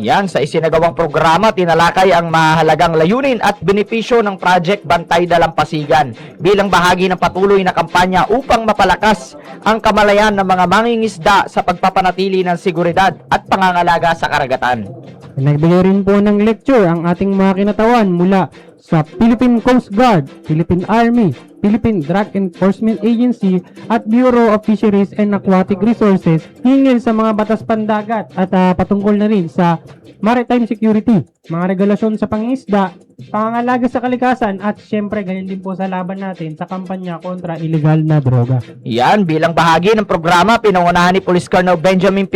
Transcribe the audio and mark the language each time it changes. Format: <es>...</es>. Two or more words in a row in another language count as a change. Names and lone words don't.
<tl>Yan, sa isinagawang programa, tinalakay ang mahalagang layunin at benepisyo ng Project Bantay Dalampasigan bilang bahagi ng patuloy na kampanya upang mapalakas ang kamalayan ng mga mangingisda sa pagpapanatili ng seguridad at pangangalaga sa karagatan. Nagbigay rin po ng lecture ang ating mga kinatawan mula sa Philippine Coast Guard, Philippine Army, Philippine Drug Enforcement Agency at Bureau of Fisheries and Aquatic Resources hingil sa mga batas pandagat at patungkol na rin sa</tl> <en>maritime security,</en> <tl>mga regulasyon sa pangingisda, pangangalaga sa kalikasan at syempre ganyan din po sa laban natin sa kampanya kontra illegal na droga. Yan, bilang bahagi ng programa, pinangunahan ni Police Colonel Benjamin P.</tl>